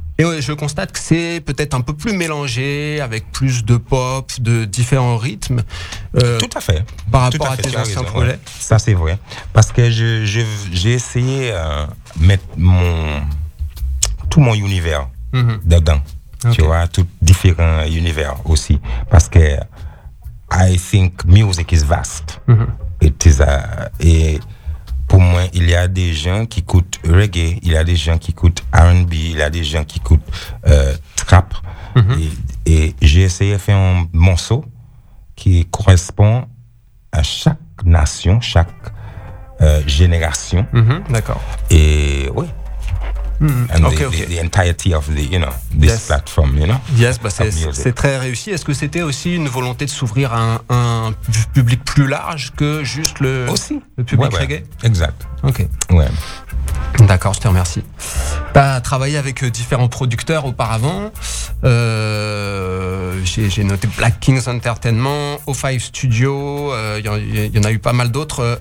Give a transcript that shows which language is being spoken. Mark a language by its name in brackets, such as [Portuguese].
[French] Et ouais, je constate que c'est peut-être un peu plus mélangé, avec plus de pop, de différents rythmes. Tout à fait. Par rapport à tes anciens projets. Ça, c'est vrai. Parce que j'ai essayé de mettre tout mon univers dedans. Okay. Tu vois, tout différents univers aussi. Parce que [English] I think music is vast. Mm-hmm. It is [French] et pour moi, il y a des gens qui écoutent reggae, il y a des gens qui écoutent R&B, il y a des gens qui écoutent trap. Mm-hmm. Et j'ai essayé de faire un morceau qui correspond à chaque nation, chaque génération. Mm-hmm. D'accord. Et oui. Mmh. [English] And okay. the entirety of the, you know, this yes. platform, you know. [French] Yes, bah c'est très réussi. Est-ce que c'était aussi une volonté de s'ouvrir à un public plus large que juste le public ouais, reggae? Exact. Ok. Ouais. D'accord, je te remercie. Tu as travaillé avec différents producteurs auparavant. J'ai noté Black Kings Entertainment, O5 Studio, y en a eu pas mal d'autres.